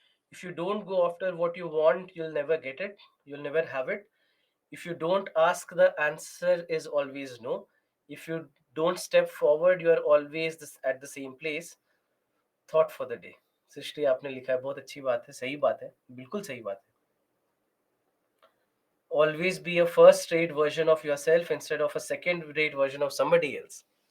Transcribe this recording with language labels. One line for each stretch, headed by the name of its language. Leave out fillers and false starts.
English: If you don't go after what you want, you'll never get it, you'll never have it. If you don't ask, the answer is always no. If you don't step forward, you are always at the same place. Thought for the day.
Hindi: सृष्टि आपने लिखा है, बहुत अच्छी बात है, सही बात है, बिल्कुल सही बात है।
English: Always be a first rate version of yourself instead of a second rate version of somebody else.